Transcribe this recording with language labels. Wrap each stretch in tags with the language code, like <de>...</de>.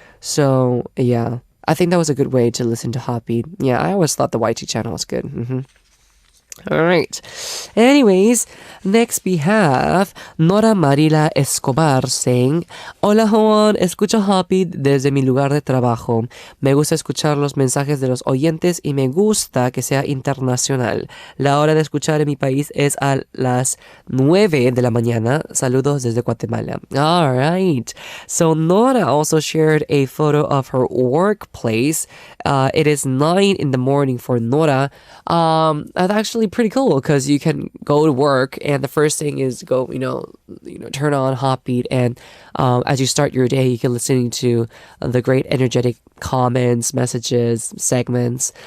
<en>So yeah, I think that was a good way to listen to Hotbeat. Yeah, I always thought the YT channel was good. Alright. Anyways, next we have Nora Marila Escobar saying,</en> <es>Hola Juan, escucho Hotbeat desde mi lugar de trabajo. Me gusta escuchar los mensajes de los oyentes y me gusta que sea internacional. La hora de escuchar en mi país es a las 9 de la mañana. Saludos desde Guatemala.</es> <en>Alright. So Nora also shared a photo of her workplace. It is 9 in the morning for Nora. That's actually pretty cool because you can go to work and the first thing is go, turn on Hotbeat and as you start your day, you can listen to the great energetic comments, messages, segments.</en>